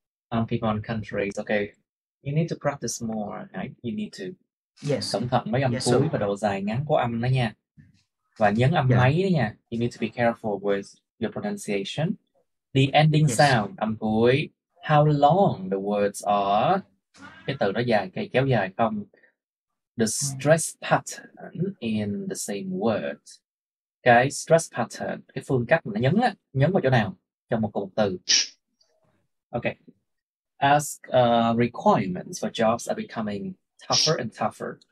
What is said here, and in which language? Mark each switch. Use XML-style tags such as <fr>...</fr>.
<en>On people and countries. Okay, you need to practice more. Right? You need to</en> <vi>cẩn thận mấy âm cuối và độ dài ngắn của âm đó nha. Và nhấn âm máy đó nha.</vi> <en>You need to be careful with your pronunciation. The ending sound,</en> <vi>âm cuối.</vi> <en>How long the words are.</en> <vi>Cái từ đó dài, cái kéo dài không.</vi> <en>The stress pattern in the same word.</en> <vi>Cái stress pattern, cái phương cách mà nó nhấn vào chỗ nào trong một cụm từ.</vi> <en>Okay. As requirements for jobs are becoming tougher and tougher.</en>